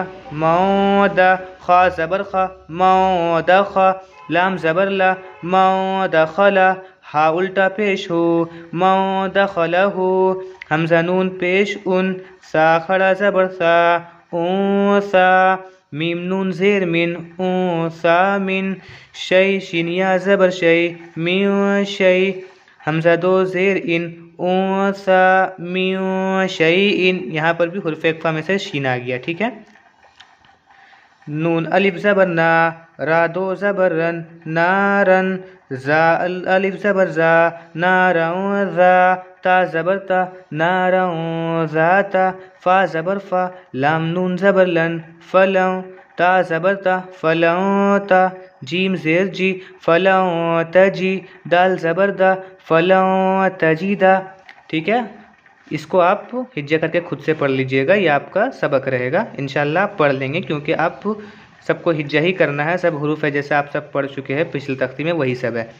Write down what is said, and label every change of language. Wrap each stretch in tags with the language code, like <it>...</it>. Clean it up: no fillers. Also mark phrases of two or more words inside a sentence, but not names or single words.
<hi>मौदा, खा ज़बर खा, मौदा खा, लाम ज़बर ला, मौदा खला, हा उल्टा पेश हो, मौदा खला हो, हमज़ा नून पेश उन, सा खड़ा ज़बर सा, ऊसा, मीम नून ज़ेर मिन, ऊसा मिन, शै शिनिया ज़बर शै, मिन शै, हमज़ा दो ज़ेर इन, ऊसा मिन शै इन, यहाँ पर भी हुर्फ़ इख्फ़ा में से शीन आ गया, ठीक है। नून अलिफ ज़बर ना, रा दो ज़बर रन, नारन, जा अलिफ ज़बर जा, नारौं जा, ता ज़बर ता, नारौं ज़ाता, फ़ा ज़बर फ़ा, लाम नून ज़बर लन, फलौं, ता ज़बर ता फलां ता, जीम ज़ेर जी फलां तजी, दाल ज़बर दा फलां तजीदा। ठीक है, इसको आप हिज्जा करके खुद से पढ़ लीजिएगा, ये आपका सबक रहेगा। इंशाल्लाह आप पढ़ लेंगे क्योंकि आप सबको हिज्जा ही करना है, सब हुरूफ है जैसे आप सब पढ़ चुके हैं पिछले तख्ती में वही सब है।</hi>